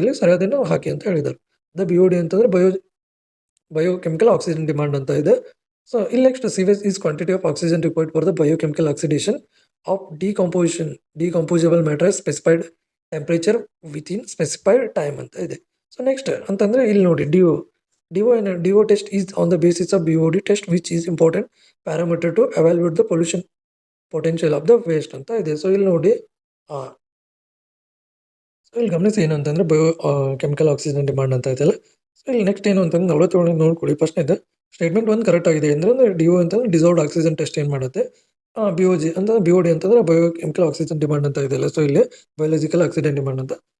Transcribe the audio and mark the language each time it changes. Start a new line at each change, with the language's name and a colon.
Kannada: ಇಲ್ಲಿ ಸರಿಯಾದನ್ನು ಹಾಕಿ ಅಂತ ಹೇಳಿದ್ದಾರೆ. ದ BOD ಅಂತಂದ್ರೆ ಬಯೋಕೆಮಿಕಲ್ ಆಕ್ಸಿಜನ್ ಡಿಮಾಂಡ್ ಅಂತ ಇದೆ. ಸೊ ಇಲ್ಲಿ
English: next sewage is quantity of oxygen required for the biochemical oxidation of decomposable matter specified temperature within specified time
Kannada: ಅಂತ ಇದೆ. ಸೊ ನೆಕ್ಸ್ಟ್ ಅಂತಂದ್ರೆ ಇಲ್ಲಿ ನೋಡಿ
English: DO test is on the basis of BOD test which is important parameter to evaluate the pollution potential of the waste
Kannada: ಅಂತ ಇದೆ. So ಇಲ್ಲಿ ನೋಡಿ so ಇಲ್ಲಿ ಗಮನಿಸಿ ಏನು ಅಂತಂದ್ರೆ ಕೆಮಿಕಲ್ ಆಕ್ಸಿಜನ್ ಡಿಮಾಂಡ್ ಅಂತ ಇದೆಯಲ್ಲ. ಸೊ ಇಲ್ಲಿ ನೆಕ್ಸ್ಟ್ ಏನು ಅಂತಂದ್ರೆ 47 ನೋಡ್ಕೊಳ್ಳಿ. ಫಸ್ಟ್ನೇದು ಸ್ಟೇಟ್ಮೆಂಟ್ 1 ಕರೆಕ್ಟ್ ಆಗಿದೆ ಅಂದ್ರೆ DO ಅಂತಂದ್ರೆ ಡಿಸಾಲ್ವ್ಡ್ ಆಕ್ಸಿಜನ್ ಟೆಸ್ಟ್ ಏನು ಮಾಡುತ್ತೆ. BOD ಅಂತಂದ್ರೆ ಬಯೋಕೆಮಿಕಲ್ ಆಕ್ಸಿಜನ್ ಡಿಮಾಂಡ್ ಅಂತ ಇದೆಯಲ್ಲ. ಸೊ ಇಲ್ಲಿ ಬಯೋಲಾಜಿಕಲ್ ಆಕ್ಸಿಜನ್ ಡಿಮಾಂಡ್ ಅಂತ.